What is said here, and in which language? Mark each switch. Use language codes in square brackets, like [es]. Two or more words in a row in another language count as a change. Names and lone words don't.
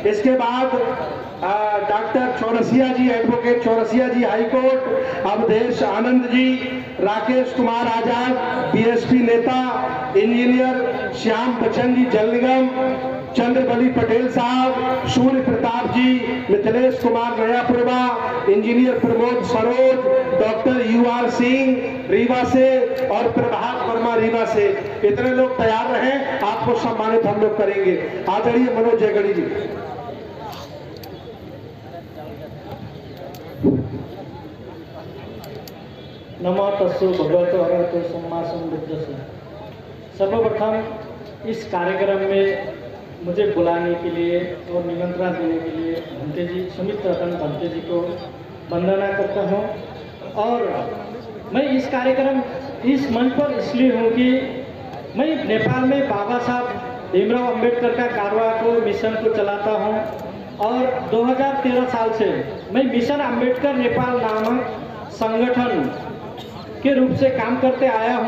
[hi] इसके बाद डॉक्टर चौरसिया जी, एडवोकेट चौरसिया जी हाईकोर्ट, अवधेश आनंद जी, राकेश कुमार आजाद BSP नेता, इंजीनियर श्याम बच्चन जी जल निगम, चंद्रबली पटेल साहब, सूर्य प्रताप जी, मिथिलेश कुमार नयापुरवा, इंजीनियर प्रमोद सरोज, डॉक्टर UR सिंह रीवा से और प्रभात वर्मा रीवा से। इतने लोग तैयार रहें, आपको सम्मानित हम लोग करेंगे। आदरणीय मनोज जयगढ़ी जी। [pi] नमो तस्सु भगवतो अरहतो सम्मा सम्बुद्धस्स। [hi] सर्वप्रथम इस कार्यक्रम में मुझे बुलाने के लिए और निमंत्रण देने के लिए भंते जी, सुमित रतन भंते जी को वंदना करता हूँ। और मैं इस कार्यक्रम, इस मंच पर इसलिए हूँ कि मैं नेपाल में बाबा साहब भीमराव अंबेडकर का कारवा को मिशन को चलाता हूँ और 2013 साल से मैं मिशन अंबेडकर नेपाल नामक संगठन के रूप से काम करते आया हूं।